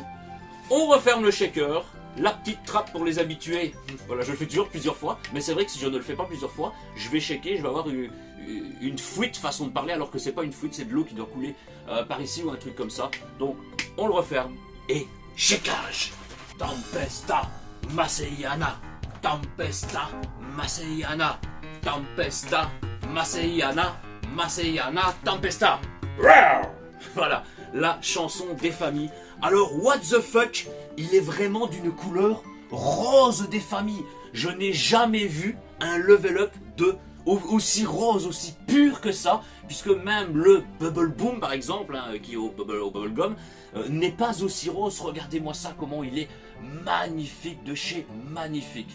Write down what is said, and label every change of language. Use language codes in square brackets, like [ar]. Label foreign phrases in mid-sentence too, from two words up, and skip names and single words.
[fr] On referme le shaker, la petite trappe pour les habitués. Voilà, je le fais toujours plusieurs fois, mais c'est vrai que si je ne le fais pas plusieurs fois, je vais shaker, je vais avoir une fuite façon de parler, alors que c'est pas une fuite, c'est de l'eau qui doit couler par ici ou un truc comme ça. Donc on le referme et shakeage. Tempesta Maseyana, Tempesta Maseyana, Tempesta Maseyana, Maseyana, Tempesta. Voilà, la chanson des familles. Alors, [en] what the fuck, [fr] il est vraiment d'une couleur rose des familles. Je n'ai jamais vu un [en] level up [fr] aussi rose, aussi pur que ça, puisque même le Bubble Boom par exemple, hein, qui est au Bubble Gum, n'est pas aussi rose. Regardez-moi ça, comment il est magnifique, de chez magnifique.